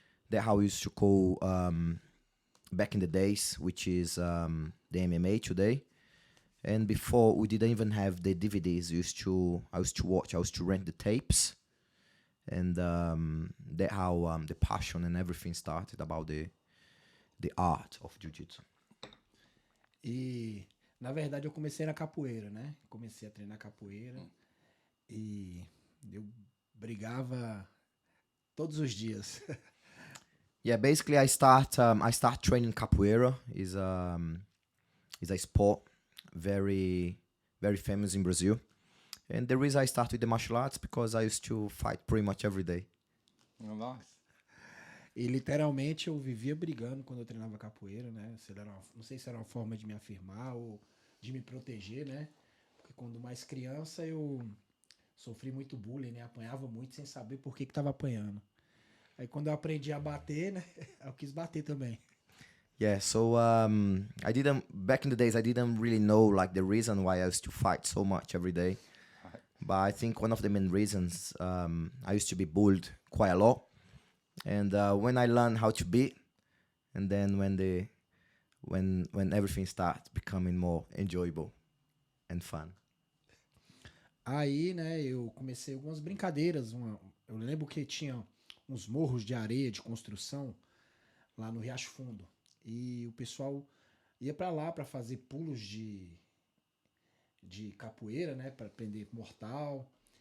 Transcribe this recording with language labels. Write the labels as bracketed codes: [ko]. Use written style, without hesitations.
[en] That's how we used to call back in the days, which is the MMA today. And before, we didn't even have the DVDs. I used to watch. I used to rent the tapes, and that's how the passion and everything started about the art of Jiu-Jitsu. [pt] E na verdade eu comecei na capoeira, né? Comecei a treinar capoeira e eu brigava todos os dias. [en] Yeah, basically I start training capoeira. Is a sport very very famous in Brazil, and the reason I start with the martial arts because I used to fight pretty much every day. Oh, nice. [pt] E literalmente eu vivia brigando quando eu treinava capoeira, né? Não sei se era uma forma de me afirmar ou de me proteger, né? Porque quando mais criança eu sofri muito bullying, né? Apanhava muito sem saber por que tava apanhando. Aí quando eu aprendi a bater, né? Eu quis bater também. [en] Yeah, so I didn't back in the days I didn't really know like the reason why I used to fight so much every day. Right. But I think one of the main reasons I used to be bullied quite a lot, and when I learned how to beat, and then when everything starts becoming more enjoyable and fun. [pt] Aí, né, eu comecei algumas brincadeiras. Eu lembro que tinha uns morros de areia de construção lá no Riacho Fundo. E o pessoal ia pra lá pra fazer pulos de capoeira, né, pra prender mortal.